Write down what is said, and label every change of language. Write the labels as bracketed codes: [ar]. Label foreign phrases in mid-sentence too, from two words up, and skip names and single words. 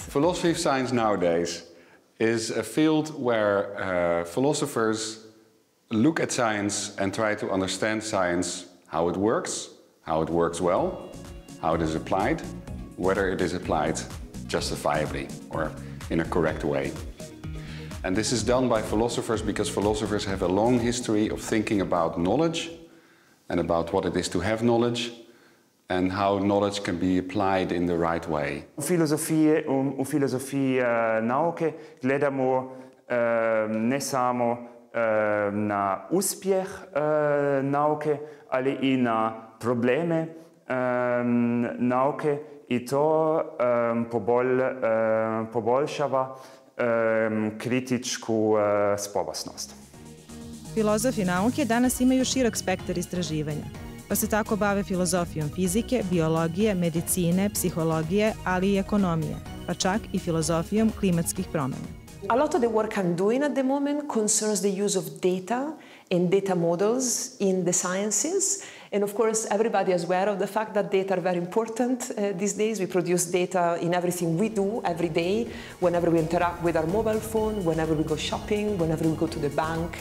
[en] Philosophy of science nowadays is a field where philosophers look at science and try to understand science, how it works well, how it is applied, whether it is applied justifiably or in a correct way. And this is done by philosophers because philosophers have a long history of thinking about knowledge and about what it is to have knowledge and how knowledge can be applied in the right way. [bs] U filozofiji nauke gledamo ne samo na uspjeh nauke, ali i na probleme nauke, i to poboljšava kritičku sposobnost. Filozofi nauke danas imaju širok spektar istraživanja, pa se tako bave filozofijom fizike, biologije, medicine, psihologije, ali i ekonomije, pa čak i filozofijom klimatskih promjena. [en] A lot of the work I'm doing at the moment concerns the use of data and data models in the sciences. And of course, everybody is aware of the fact that data are very important these days. We produce data in everything we do every day, whenever we interact with our mobile phone, whenever we go shopping, whenever we go to the bank.